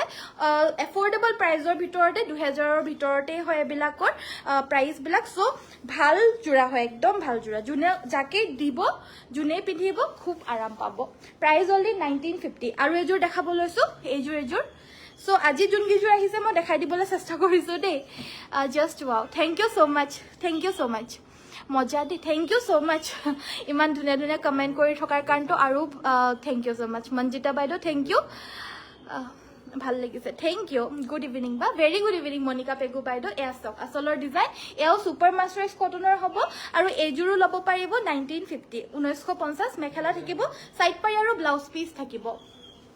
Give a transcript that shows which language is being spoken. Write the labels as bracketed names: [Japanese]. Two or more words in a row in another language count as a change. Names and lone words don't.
[English] affordable priceৰ [Assamese] ভিতৰতে 2000ৰ ভিতৰতে হয় এবিলাকৰ প্ৰাইস বিলাক সো ভাল জোৰা হয় একদম ভাল জোৰা যোনে যাকে দিব যোনে পিন্ধিব খুব আৰাম পাব [English] price only [Assamese] 1950 আৰু এজোৰ দেখাব লৈছো এইজোৰ সো আজি যোন গিজোৰ আহিছে মই দেখাই দিবলৈ চেষ্টা কৰিছো দেই [English] just wow thank you so much [Assamese] মজা দি [English] thank you so much [Assamese] ইমান ধুনিয়া কমেন্ট কৰি থকাৰ কাৰণটো আৰু [English] thank you so much [Assamese] মঞ্জিতা বাইদো [English] thank you [Assamese] ভাল লাগিছে [English] thank you good evening [Assamese] বা [English] very good evening [Assamese] মনিকা পেগু বাইদো এয়া চাওক আসলৰ ডিজাইন এও [English] super masters cottonৰ [Assamese] হ'ব আৰু এইজোৰো লব পাৰিব 1950 1950 মেখেলা থাকিব সাইড পাৰি আৰু [English] blouse piece [Assamese] থাকিব